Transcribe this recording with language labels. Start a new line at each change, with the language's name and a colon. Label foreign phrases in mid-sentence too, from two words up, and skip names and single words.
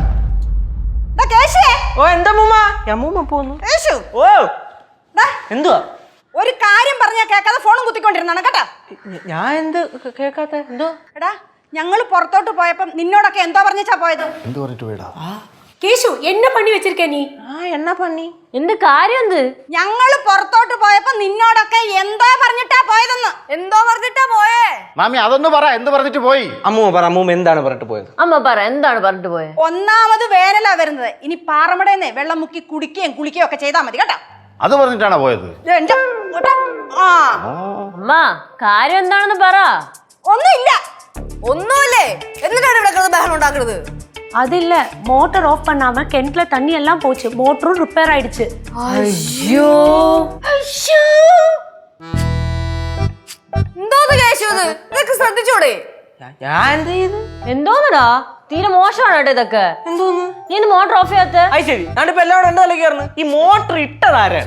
Malayalam: ഓ എന്താ അമ്മൂമ്മ പോന്നു. ഓ എന്തുവാ? ഒരു കാര്യം പറഞ്ഞാ കേൾക്കാതെ ഫോണും കുത്തിക്കൊണ്ടിരുന്നാണ് കേട്ടോ. ഞാൻ എന്ത് കേൾക്കാത്ത? എന്തോ എടാ, ഞങ്ങൾ പുറത്തോട്ട് പോയപ്പം നിന്നോടൊക്കെ എന്തോ പറഞ്ഞാ പോയത്? എന്ത് പറഞ്ഞിട്ട് പോയടാ?
Tamil: கேஷு என்ன பண்ணி வச்சிருக்க நீ
Malayalam: ആ എന്നാ പണി? എന്ത് കാര്യം എന്ത്? ഞങ്ങള് പുറത്തോട്ട് പോയപ്പോ നിന്നോടൊക്കെ എന്താ പറഞ്ഞിട്ടാ പോയതെന്ന്. എന്തോ പറഞ്ഞിട്ടാ പോയേ? മാമി അതൊന്ന് പറ, എന്ത് പറഞ്ഞിട്ട് പോയി? അമ്മൂമ്മ പറ, അമ്മൂമ്മ എന്താണ് പറഞ്ഞിട്ട് പോയത്? അമ്മ പറ, എന്താണ് പറഞ്ഞിട്ട് പോയത്? ഒന്നാമത് വേനലാ വരുന്നത്. ഇനി പാറമടേന്നേ വെള്ളം മുക്കി കുടിക്കുകയും കുളിക്കുകയും ഒക്കെ ചെയ്താൽ മതി കേട്ടോ. അത് പറഞ്ഞിട്ടാണോ പോയത്? ദേ എന്റെ കേട്ടോ. ആ അമ്മ കാര്യം എന്താണെന്ന് പറ. ഒന്നുമില്ല. ഒന്നുമില്ലേ? എന്നിട്ടാണ് ഇവിടെ കിടന്ന് ബഹളം ഉണ്ടാക്കുന്നത്?
Tamil: அது இல்ல
English: motor off
Tamil: பண்ணாம கிணத்துல தண்ணி எல்லாம் போச்சு, மோட்டரும் ரிப்பேர் ஆயிடுச்சு.
Malayalam: അയ്യോ എന്തോന്ന് കേശു ഇത്? ഇതൊക്കെ ശ്രദ്ധിച്ചൂടെ? ഞാൻ എന്ത് ചെയ്ത്? എന്തോന്നടാ, തീരെ മോശമാണ് കേട്ടോ ഇതൊക്കെ. എന്തോന്ന്? നീ ഇന്ന്
English: motor off
Malayalam: ചെയ്യാത്ത? അത് ശരി, ഞാനിപ്പോ എല്ലാവരും എന്റെ തലക്ക് കയറുന്നു. ഈ മോട്ടർ ഇട്ടതാരാണ്?